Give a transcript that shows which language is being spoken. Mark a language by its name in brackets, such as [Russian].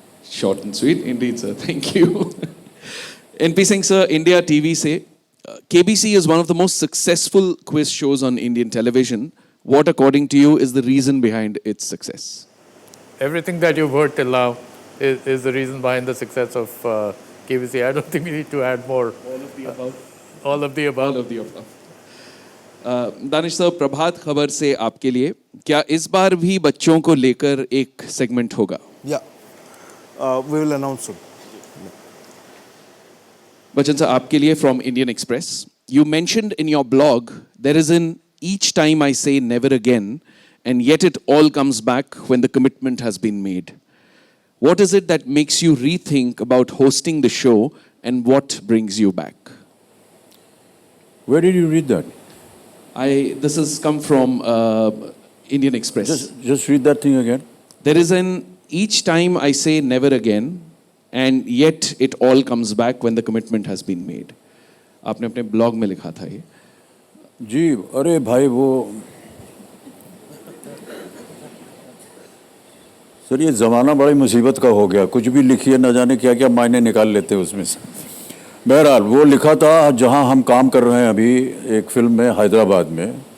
[English] Short and sweet, indeed, sir. Thank you. NP Singh sir, India TV say, KBC is one of the most successful quiz shows on Indian television. What, according to you, is the reason behind its success? Everything that you've heard till now is the reason behind the success of KBC. I don't think we need to add more. All of the above. All of the above. All of the above. [Hindi] Danish साहब, प्रभात खबर से आपके लिए, क्या इस बार भी बच्चों को लेकर एक सेगमेंट होगा? [English] Yeah, we will announce soon. Bachchan sir, [Hindi] आपके लिए [English] from Indian Express. You mentioned in your blog there is an each time I say never again, and yet it all comes back when the commitment has been made. What is it that makes you rethink about hosting the show, and what brings you back? Where did you read that? This has come from Indian Express. Just read that thing again. There is an each time I say never again, and yet it all comes back when the commitment has been made. [Hindi] आपने अपने blog में लिखा था ये. जी, अरे भाई वो sir ये ज़माना बड़ी मुसीबत का हो गया. कुछ भी लिखिए, न जाने क्या क्या मायने निकाल लेते हैं उसमें से. बहरहाल वो लिखा था जहाँ हम काम कर रहे हैं अभी एक फिल्म में हैदराबाद में.